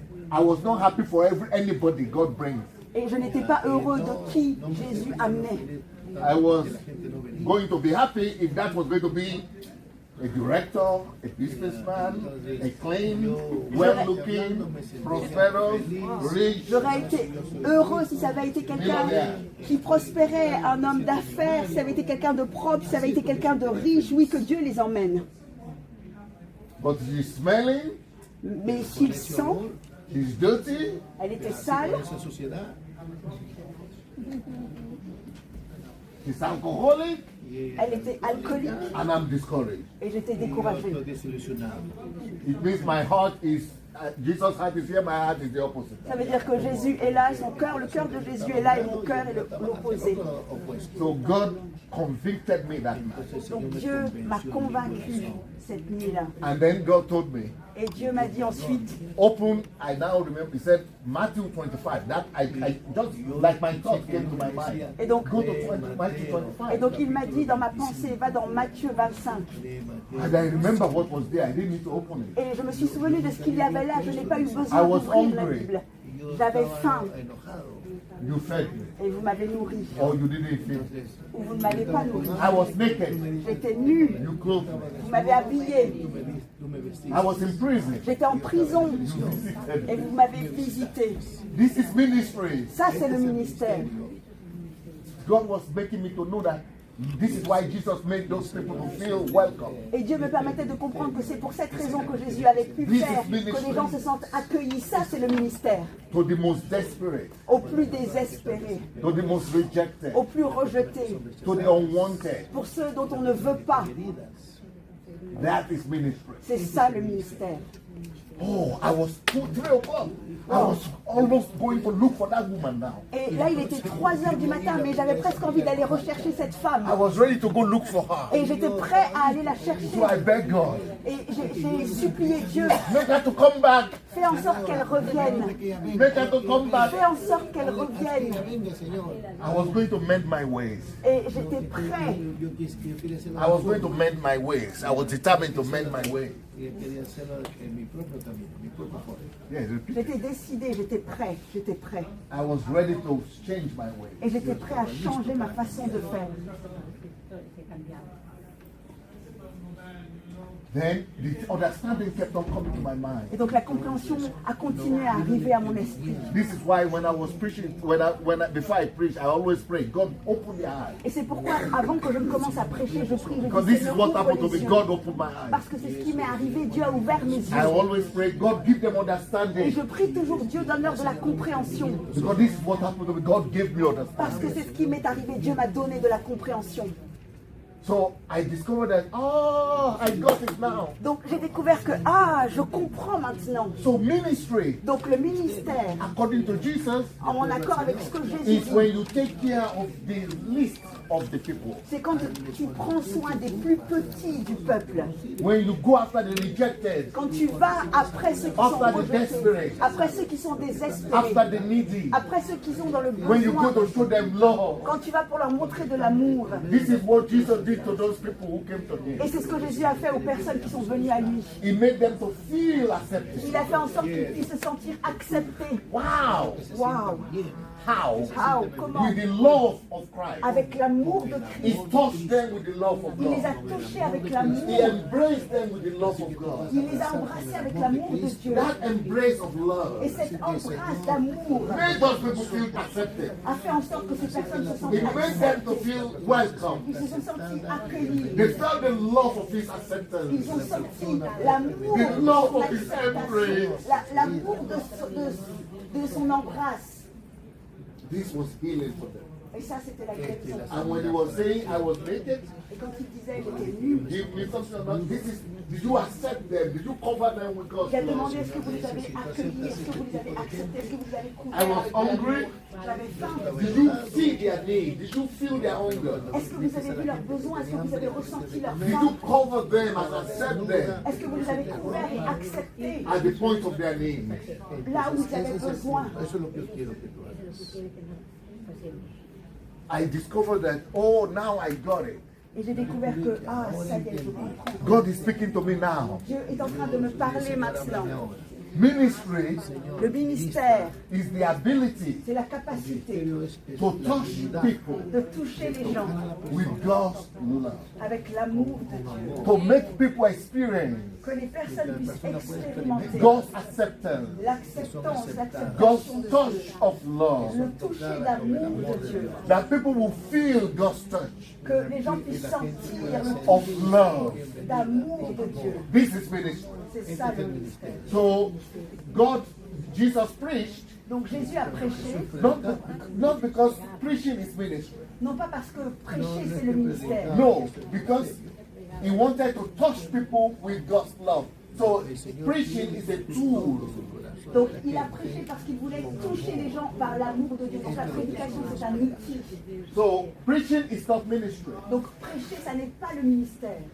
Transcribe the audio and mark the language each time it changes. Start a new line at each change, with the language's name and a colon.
English: I was not happy for anybody God brings.
French: Et je n'étais pas heureux de qui Jésus amenait.
English: I was going to be happy if that was going to be a director, a businessman, a clean, well-looking, prosperous, rich.
French: J'aurais été heureux si ça avait été quelqu'un qui prospérait, un homme d'affaires, si ça avait été quelqu'un de propre, si ça avait été quelqu'un de riche, oui, que Dieu les emmène.
English: But he's smelling,
French: Mais s'il sent,
English: he's dirty,
French: elle était sale,
English: he's alcoholic,
French: elle était alcoolique,
English: and I'm discouraged.
French: et j'étais découragée.
English: It means my heart is, Jesus' heart is here, my heart is the opposite.
French: Ça veut dire que Jésus est là, son cœur, le cœur de Jésus est là, et mon cœur est l'opposé.
English: So God convicted me that night.
French: Donc Dieu m'a convaincu cette nuit-là.
English: And then God told me,
French: Et Dieu m'a dit ensuite,
English: open, I now remember, he said, Matthew 25. That I just, like my thought came to my mind.
French: et donc,
English: Go to Matthew
French: et
English: 25.
French: donc il m'a dit dans ma pensée, va dans Matthieu 25.
English: And I remember what was there. I didn't need to open it.
French: Et je me suis souvenu de ce qu'il y avait là, je n'ai pas eu
English: I
French: besoin
English: was
French: d'ouvrir la
English: hungry.
French: Bible. J'avais faim
English: You fed me.
French: et vous m'avez nourri.
English: Or you didn't feed me.
French: Ou vous ne m'avez pas nourri.
English: I was naked.
French: J'étais nue,
English: You clothed me.
French: vous m'avez habillé.
English: I was in prison.
French: J'étais en prison
English: You visited
French: et
English: me.
French: vous m'avez visité.
English: This is ministry.
French: Ça, c'est le ministère.
English: God was making me to know that this is why Jesus made those people to feel welcome.
French: Et Dieu me permettait de comprendre que c'est pour cette raison que Jésus avait pu faire que les gens se sentent accueillis. Ça, c'est le ministère.
English: To the most desperate,
French: Aux plus désespérés,
English: to the most rejected,
French: aux plus rejetés,
English: to the unwanted.
French: pour ceux dont on ne veut pas.
English: That is ministry.
French: C'est ça le ministère.
English: Oh, I was 3 o'clock. I was almost going to look for that woman now.
French: Et là, il était 3 heures du matin, mais j'avais presque envie d'aller rechercher cette femme.
English: I was ready to go look for her.
French: Et j'étais prêt à aller la chercher.
English: So I begged God,
French: Et j'ai supplié Dieu,
English: make her to come back.
French: fais en sorte qu'elle revienne.
English: Make her to come back.
French: Fais en sorte qu'elle revienne.
English: I was going to mend my ways.
French: Et j'étais prêt.
English: I was going to mend my ways. I was determined to mend my ways. Yes, repeat.
French: J'étais décidé, j'étais prêt. J'étais prêt.
English: I was ready to change my ways.
French: Et j'étais prêt à changer ma façon de faire.
English: Then the understanding kept on coming to my mind.
French: Et donc la compréhension a continué à arriver à mon esprit.
English: This is why when I was preaching, before I preach, I always pray, God, open the eyes.
French: Et c'est pourquoi, avant que je ne commence à prêcher, je prie, je
English: Because
French: dis,
English: this is
French: Seigneur,
English: what
French: ouvre
English: happened to
French: les
English: me.
French: yeux.
English: God opened my eyes.
French: Parce que c'est ce qui m'est arrivé, Dieu a ouvert mes
English: I
French: yeux.
English: always pray, God, give them
French: Et
English: understanding.
French: je prie toujours, Dieu, donne-leur de la compréhension.
English: Because this is what happened to me. God gave me
French: Parce que
English: understanding.
French: c'est ce qui m'est arrivé, Dieu m'a donné de la compréhension.
English: So I discovered that, oh, I got it now.
French: Donc j'ai découvert que, je comprends maintenant.
English: So ministry,
French: Donc le ministère,
English: according to Jesus,
French: en accord avec ce que Jésus dit,
English: when you take care of the least of the people.
French: c'est quand tu prends soin des plus petits du peuple.
English: When you go after the rejected,
French: Quand tu vas après ceux qui sont
English: After the
French: rejetés,
English: desperate.
French: après ceux qui sont désespérés,
English: after the needy,
French: après ceux qui sont dans le
English: when you go
French: besoin,
English: to show them love.
French: quand tu vas pour leur montrer de l'amour.
English: This is what Jesus did to those people who came to him.
French: Et c'est ce que Jésus a fait aux personnes qui sont venues à lui.
English: He made them to feel accepted.
French: Il a fait en sorte qu'ils puissent se sentir acceptés.
English: Wow!
French: Waouh!
English: How?
French: Comment?
English: With the love of Christ.
French: Avec l'amour de
English: He
French: Christ.
English: touched them with the love of
French: Il les a
English: God.
French: touchés avec l'amour.
English: He embraced them with the love of God.
French: Il les a embrassés avec l'amour de Dieu.
English: That embrace of
French: Et
English: love
French: cette embrasse d'amour
English: made those people feel accepted.
French: a fait en sorte que ces personnes se sentent
English: It made them to
French: acceptées.
English: feel welcome.
French: Ils se sont sentis accueillis.
English: They felt the love of his
French: Ils
English: acceptance.
French: ont senti l'amour
English: The
French: de
English: love
French: son
English: of his
French: acceptation,
English: embrace.
French: l'amour de son embrasse.
English: This was healing for them.
French: Et ça, c'était la guérison.
English: And when he was saying I was naked,
French: Et quand il disait il était nu,
English: give me something about did you accept them? Did you cover them with God's
French: il a
English: love?
French: demandé est-ce que vous les avez accueillis, est-ce que vous les avez acceptés, est-ce que vous les avez couverts.
English: I was
French: avec de l'amour.
English: hungry.
French: J'avais faim.
English: Did you see their need? Did you feel their hunger?
French: Est-ce que vous avez vu leurs besoins? Est-ce que vous avez ressenti leur
English: Did you
French: faim?
English: cover them and accept them
French: Est-ce que vous les avez couverts et acceptés
English: at the point of their need?
French: là où ils avaient besoin?
Spanish: Eso es lo que yo quiero que tú hagas.
English: I discovered that, oh, now I got it.
French: Et j'ai découvert que, ça y est, je comprends.
English: God is speaking to me now.
French: Dieu est en train de me parler maintenant.
English: Ministry
French: Le ministère,
English: is the ability
French: c'est la capacité
English: to touch people
French: de toucher les gens
English: with God's love.
French: avec l'amour de Dieu.
English: To make people experience
French: Que les personnes puissent expérimenter
English: God's acceptance,
French: l'acceptance, l'acceptation
English: God's
French: de
English: touch
French: Dieu,
English: of love.
French: le toucher d'amour de Dieu.
English: That people will feel God's touch
French: Que les gens puissent sentir le
English: of
French: toucher
English: love.
French: d'amour de Dieu.
English: This is ministry.
French: C'est ça le ministère.
English: So Jesus preached,
French: Donc Jésus a prêché,
English: not because preaching is ministry.
French: non pas parce que prêcher c'est le ministère,
English: No, because he wanted to touch people with God's love. So preaching is a tool.
French: donc il a prêché parce qu'il voulait toucher les gens par l'amour de Dieu. Donc la prédication c'est un outil. So preaching is not ministry. Donc prêcher ça n'est pas le ministère.